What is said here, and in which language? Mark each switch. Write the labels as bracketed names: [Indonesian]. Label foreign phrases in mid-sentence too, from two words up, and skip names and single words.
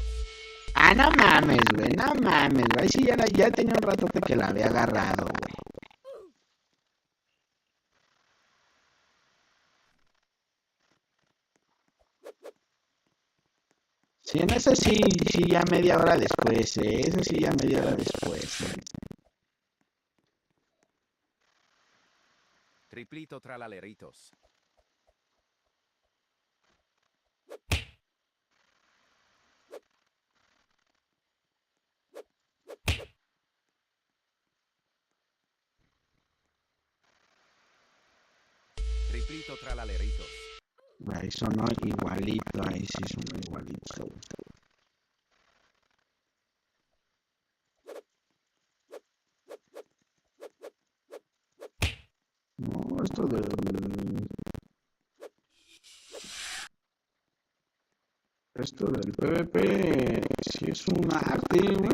[Spanish] Ah, no mames, güey, no mames, güey. Sí, ya tenía un ratote que la había agarrado, güey. Sí, en ese sí, sí, ya media hora después, eso sí, ya media hora después, Triplito tralaleritos. Triplito tralaleritos. Ahí sonó igualito, ahí sí sonó igualito. No, esto del PvP sí es un arte, güey.